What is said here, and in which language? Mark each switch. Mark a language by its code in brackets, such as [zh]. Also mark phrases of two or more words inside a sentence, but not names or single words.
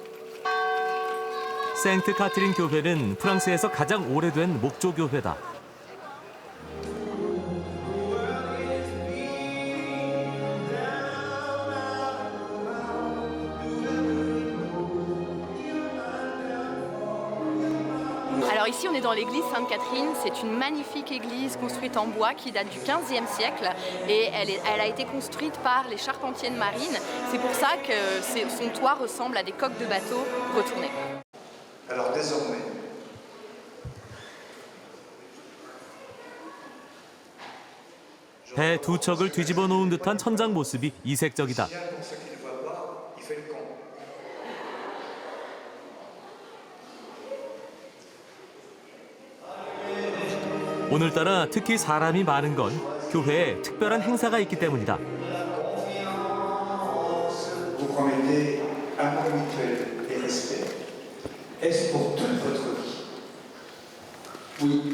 [ko] 생트 카트린 교회는 프랑스에서 가장 오래된 목조 교회다. [fr] Alors ici on est dans l'église Sainte-Catherine, c'est une magnifique église construite en bois qui date du XVe siècle et elle a été construite par les charpentiers de marine. C'est pour ça que son toit ressemble à des coques de bateaux retournées. Alors désormais, [ko] 배 두 척을 뒤집어 놓은 듯한 천장 모습이 이색적이다. 오늘따라 특히 사람이 많은 건 교회에 특별한 행사가 있기 때문이다. [fr] vous promettez amour mutuel et respect. Est-ce pour toute votre vie? Oui.